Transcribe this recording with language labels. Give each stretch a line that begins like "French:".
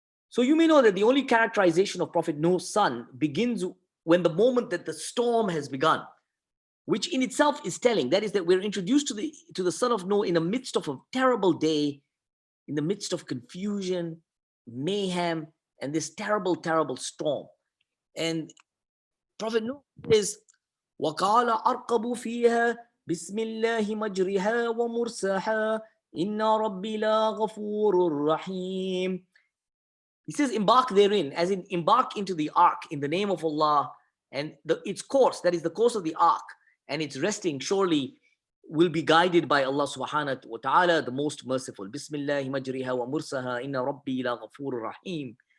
English: So you may know that the only characterization of Prophet Noah's son begins when the moment that the storm has begun, which in itself is telling. That is that we're introduced to the son of Noah in the midst of a terrible day, in the midst of confusion, mayhem, and this terrible, terrible storm. And Prophet Noah says,
Arabic: وَقَالَ أَرْقَبُ فِيهَا بِسْمِ اللَّهِ مَجْرِهَا وَمُرْسَاهَا إِنَّ رَبِّي لَغَفُورٌ رَحِيمٌ.
English: He says, embark therein, as in embark into the ark in the name of Allah, and its course, that is the course of the ark, and its resting surely will be guided by Allah subhanahu wa ta'ala, the most merciful.
Arabic: Bismillah majriha wa mursaha, inna rabbi la ghafurur rahim.